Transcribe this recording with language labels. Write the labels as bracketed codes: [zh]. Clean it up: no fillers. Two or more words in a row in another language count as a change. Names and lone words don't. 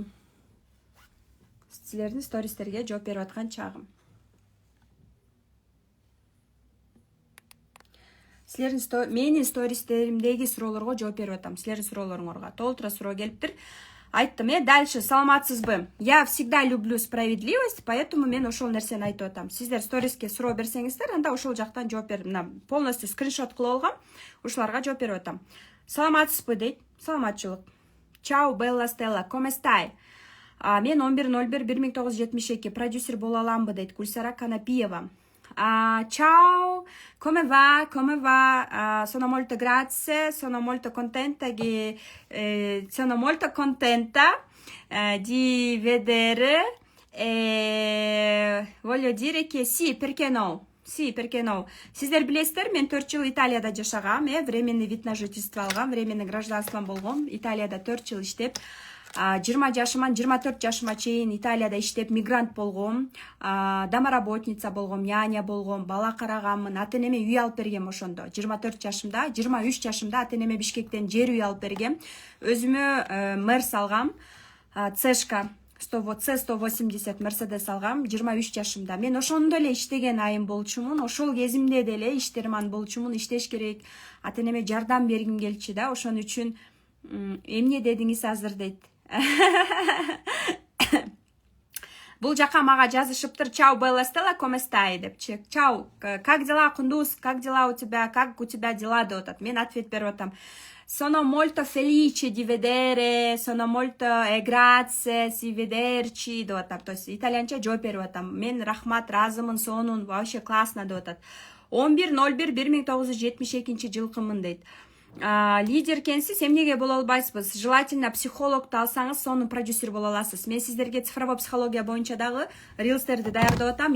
[ky] Силердин стористерге жооп берип аткан чагым. Менин стористеримдеги суроолорго жооп берип атам. Силердин суроолоруңарга толтура суроо келиптир. Айттым, дальше саламатсызбы? [ru] Я всегда люблю справедливость, поэтому [ky] мен ошол нерсени айтып атам. Сиздер сториске суроо берсеңиздер, анда ошол жактан жооп берип, полностью скриншот кылып алгам, ушуларга жооп берип атам. Саламатсызбы дейт. Саламатчылык. [it] Ciao, Bella Stella, come stai? [ky] Мен 11.01.1972 продюсер боло аламбы дейт Гульсара Канапиева. [it] Ciao, come va? Sono molto grazie, sono molto contenta di vedere voglio dire che sì, perché no? Sì, perché no? [ky] Сиздер билесиздер, мен 4 жыл Италияда жашагам, [ru] временный вид на жительство [ky] алгам, [ru] временный гражданством [ky] болгом, Италияда 4 жыл иштеп, 20 жашыман 24 жашыма чейин Италияда иштеп мигрант болгом, домоработница болгом, няня болгом, бала караганмын, ата-энеме үй алып бергем ошондо. 24 жашымда, 23 жашымда ата-энеме Бишкектен жер үй алып бергем. Өзүмө мерс алгам, цешка. C180 Mercedes алгам 23 жашымда. Мен ошондо эле иштеген айым болчумун, ошол кезимде деле иштерман болчумун, иштеш керек. Ата-энеме жардам бергим келчү да, ошон үчүн эмне дедиңиз азыр дейт. Бул жака мага жазышыптыр. [it] Ciao, Bella Stella, come stai депчи. Чао, [ru] как дела, Кундуз? Как дела у тебя? Как у тебя дела [ky] деп атат. Мен ответ берип атам. [it] Sono molto felice di vedere, sono molto grazie, si vederci [ky] деп атам. То есть итальянча жооп берип атам. Мен рахмат, разымын, сонун, [ru] вообще классно [ky] деп атат. 11.01.1972 жылкымын дейт. Лидер экенсиз, эмнеге боло албайсызбыз? Желательно психологду алсаңыз, сонун продюсер боло аласыз. Мен сиздерге [ru] цифровой психология [ky] боюнча дагы рилстерди даярдап атам.